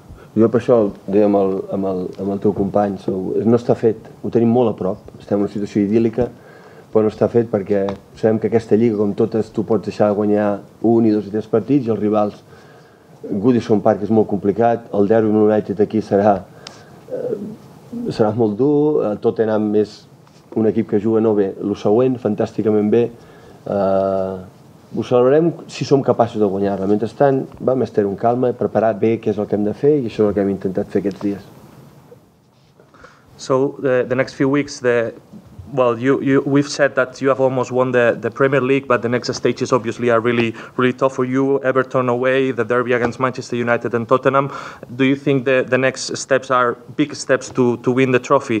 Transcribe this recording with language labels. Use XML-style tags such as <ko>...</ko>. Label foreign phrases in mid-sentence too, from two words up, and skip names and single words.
<ca>Jo per això deia amb el teu company, no està fet, ho tenim molt a prop, estem en una situació idíl·lica, però no està fet perquè sabem que aquesta lliga, com totes, tu pots deixar de guanyar 1, 2 i 3 partits, i els rivals, Goodison Park és molt complicat, el derbi amb United aquí serà molt dur, el Tottenham és un equip que juga no bé, el següent, fantàsticament bé, ho celebrarem si som capaços de guanyar-la. Mentrestant, vam estar amb calma, preparar bé què és el que hem de fer, i això és el que hem intentat fer aquests dies.</ca> <en>So the next few weeks, we've said that you have almost won the Premier League, but the next stages obviously are really tough for you. Everton away, the derby against Manchester United and Tottenham. Do you think the next steps are big steps to win the trophy?</en>